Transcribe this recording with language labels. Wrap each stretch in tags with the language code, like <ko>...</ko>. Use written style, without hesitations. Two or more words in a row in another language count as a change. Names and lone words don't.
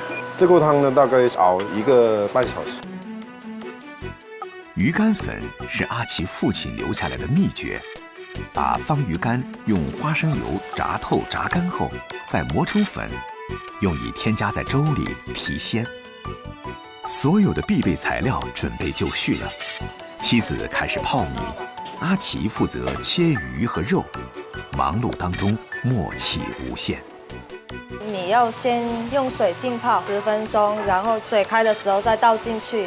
<zh>這鍋湯呢大概熬1個半小時。魚乾粉是阿奇父親留下來的秘訣，把方魚乾用花生油炸透炸乾後，再磨成粉，用以添加在粥裡提鮮。所有的必備材料準備就緒了， 妻子开始泡米，阿奇负责切鱼和肉，忙碌当中默契无限。米要先用水浸泡10分钟，然后水开的时候再倒进去。</zh>